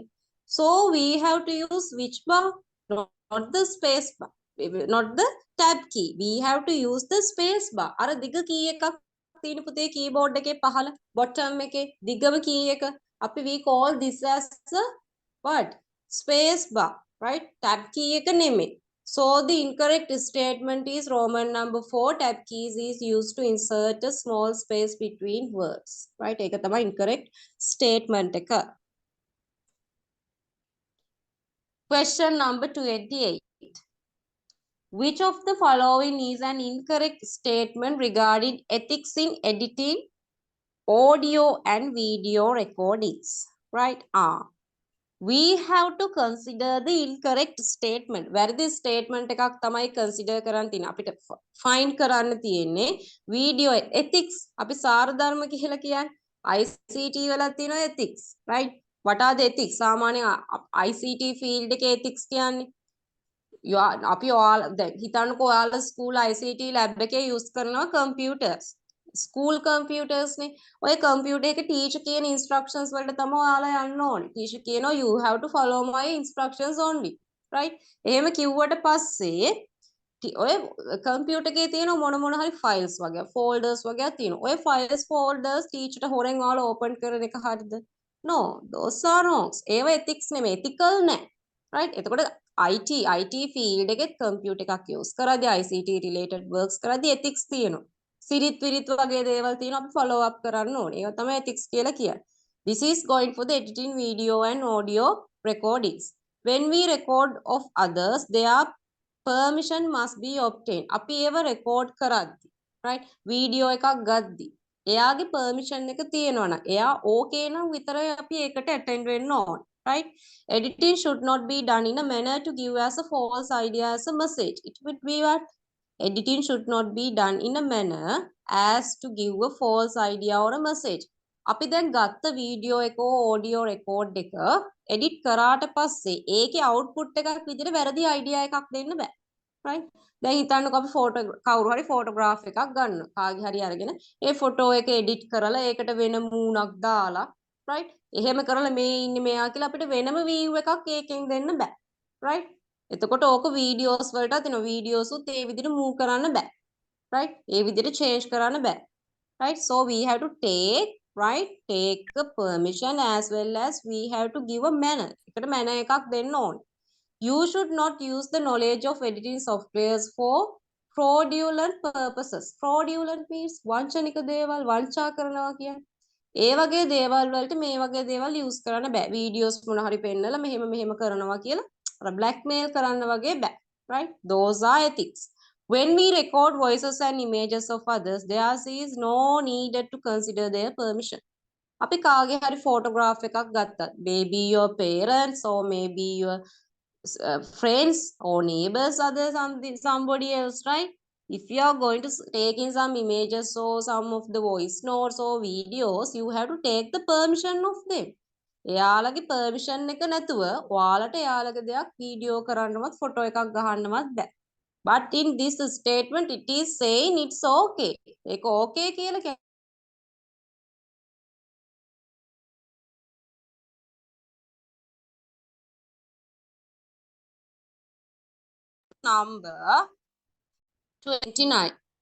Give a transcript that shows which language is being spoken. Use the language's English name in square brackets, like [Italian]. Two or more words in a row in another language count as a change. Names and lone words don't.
[English] So we have to use which bar? Not the space bar. Not the tab key. We have to use the space bar. [Sinhala] අර දිග key එකක් තියෙන පුතේ keyboard එකේ පහළ bottom එකේ දිගම key එක. [English] අපි we call this as a what? Space bar. Right? [Sinhala] Tab key එක නෙමෙයි. [English] So the incorrect statement is Roman number 4. Tab keys is used to insert a small space between words. Right? [Sinhala] ඒක තමයි [English] incorrect statement [Sinhala] එක. [English] Question number 28. Which of the following is an incorrect statement regarding ethics in editing audio and video recordings? Right? We have to consider the incorrect statement. [Sinhala] වැරදි statement එකක් තමයි consider කරන්න තියෙන්නේ. අපිට find කරන්න තියෙන්නේ [English] video ethics. [Sinhala] අපි සාර ධර්ම කියලා කියන්නේ ICT වල තියෙන ethics, right? [English] What are the ethics? [Sinhala] සාමාන්‍ය [English] ICT field [Sinhala] එකේ ethics කියන්නේ අපි දැන් හිතන්නකෝ ඔයාලා [English] school ICT lab [Sinhala] එකේ use කරනවා computers. [English] School computers [Sinhala] නේ. ඔය computer එක teacher කියන instructions වලට තමයි ඔයාලා යන්න ඕනේ. [English] Teacher කියනවා you have to follow my instructions only. Right? [Sinhala] එහෙම කිව්වට පස්සේ ඔය computer එකේ තියෙන මොන හරි files වගේ folders වගේ තියෙනවා. ඔය [English] files folders teacher [Sinhala] ට හොරෙන් ඔයාලා open කරන එක හරිද? [English] No, those are wrong. [Sinhala] ඒව ethics නෙමෙයි, ethical නෑ. Right? එතකොට [English] IT field [Sinhala] එකේ computer එකක් use කරද්දී [English] ICT related works [Sinhala] කරද්දී ethics තියෙනවා. සිරිත් විරිත් වගේ දේවල් තියෙනවා අපි [English] follow up [Sinhala] කරන්න ඕනේ. ඒවා තමයි ethics කියලා කියන්නේ. [English] This is going for the editing video and audio recordings. When we record of others, their permission must be obtained. [Sinhala] අපි ඒව record කරද්දී, right? video එකක් ගද්දී එයාගේ permission එක තියෙනවා නම් එයා okay නම් විතරයි අපි ඒකට attend වෙන්න ඕනේ. [English] Right? Editing should not be done in a manner to give as a false idea as a message. It would be what? Editing should not be done in a manner as to give a false idea or a message. [Sinhala] අපි දැන් ගත්ත වීඩියෝ එක [English] audio record [Sinhala] එක edit කරාට පස්සේ ඒකේ output එකක් විදිහට වැරදි idea එකක් දෙන්න බෑ. Right? දැන් හිතන්නකෝ අපි කවුරු හරි photograph එකක් ගන්න. කාගේ හරි අරගෙන ඒ photo එක edit කරලා ඒකට වෙන මූණක් දාලා right? එහෙම කරලා මේ ඉන්නේ මෙයා කියලා අපිට වෙනම view එකක් ඒකෙන් දෙන්න බෑ. Right? එතකොට ඕක videos වලට තියෙන videos උත් ඒ විදිහට move කරන්න බෑ. Right? ඒ විදිහට change කරන්න බෑ. [English] right? So we have to take, right, take a permission as well as we have to give a manner. [Sinhala] එකට manner එකක් දෙන්න ඕනේ. [English] You should not use the knowledge of editing softwares for fraudulent purposes. Fraudulent means [Sinhala] වංචනික දේවල් වංචා කරනවා කියන්නේ. ඒ වගේ දේවල් වලට මේ වගේ දේවල් use කරන්න බෑ. වීඩියෝස් මොන හරි පෙන්නලා මෙහෙම මෙහෙම කරනවා කියලා අර blackmail කරන්න වගේ බෑ. [English] Right? Those are ethics. When we record voices and images of others, there is no needed to consider their permission. [Sinhala] අපි කාගේ හරි photograph එකක් ගත්තත්, [English] maybe your parents or maybe your friends or neighbors, other somebody else, right? If you are going to take in some images or some of the voice notes or videos, you have to take the permission of them. [Sinhala] එයාලගේ permission එක නැතුව ඔයාලට එයාලගේ දෙයක් වීඩියෝ කරන්නවත් ෆොටෝ එකක් ගහන්නවත් බෑ. [English] But in this statement it is saying it's okay. [Sinhala] ඒක okay කියලා කියන්නේ [English] number 29.